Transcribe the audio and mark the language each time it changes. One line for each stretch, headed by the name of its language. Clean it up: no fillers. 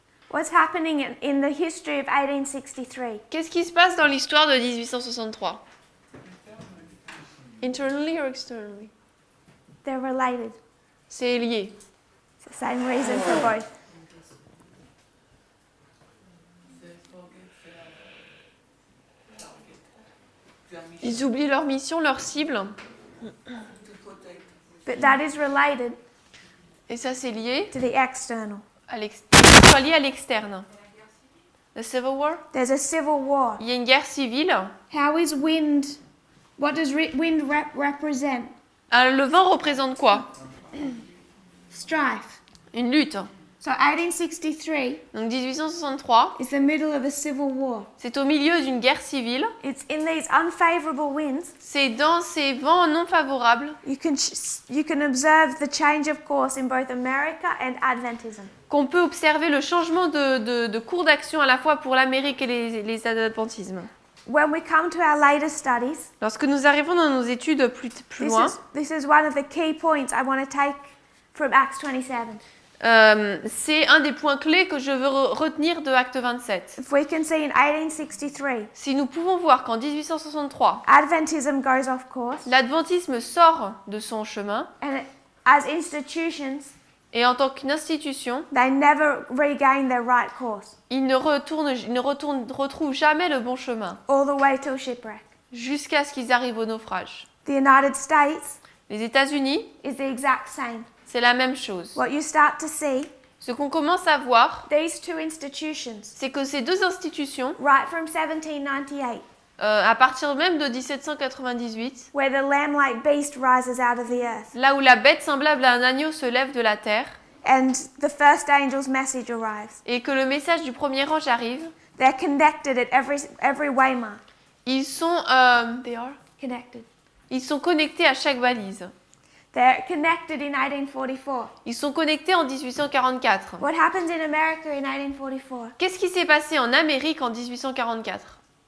English: What's happening in the history of 1863?
French: Qu'est-ce qui se passe dans l'histoire de 1863?
English: Internally or externally? They're related.
French: C'est lié.
English: It's the same reason for both.
French: Ils oublient leur mission, leur cible.
English: But that is related
French: Et ça, c'est lié
English: to the external.
French: soit lié à l'externe.
English: The Civil War. There's a civil war.
French: Il y a une guerre civile.
English: How is wind? What does wind represent?
French: Le vent représente quoi?
English: Strife.
French: Une lutte.
English: So 1863
French: Donc 1863,
English: is the middle of a civil war.
French: c'est au milieu d'une guerre civile.
English: It's in these unfavorable winds
French: C'est dans ces vents non favorables
English: you can observe the change of course in both America and Adventism.
French: qu'on peut observer le changement de cours d'action à la fois pour l'Amérique et les adventismes.
English: When we come to our later studies,
French: Lorsque nous arrivons dans nos études plus loin,
English: this is one of the key points I want to take from Acts 27.
French: c'est un des points clés que je veux retenir de Acte 27.
English: If we can see in 1863,
French: Si nous pouvons voir qu'en 1863,
English: Adventism goes off course,
French: l'adventisme sort de son chemin
English: and as institutions,
French: et en tant qu'une institution,
English: they never regain their right course,
French: il ne retrouve jamais le bon chemin
English: all the way till shipwreck.
French: jusqu'à ce qu'ils arrivent au naufrage.
English: The United States
French: Les États-Unis,
English: is the exact same.
French: c'est la même chose.
English: What you start to see,
French: Ce qu'on commence à voir,
English: these two institutions,
French: c'est que ces deux institutions,
English: right from 1798,
French: à partir même de 1798,
English: where the lamb-like beast rises out of the earth,
French: là où la bête semblable à un agneau se lève de la terre,
English: and the first angel's message arrives.
French: et que le message du premier ange arrive,
English: They're connected at every waymark.
French: ils sont,
English: Connected.
French: ils sont connectés à chaque balise.
English: They're connected in 1844.
French: Ils sont connectés en 1844.
English: What happens in America in 1844?
French: Qu'est-ce qui s'est passé en Amérique en 1844?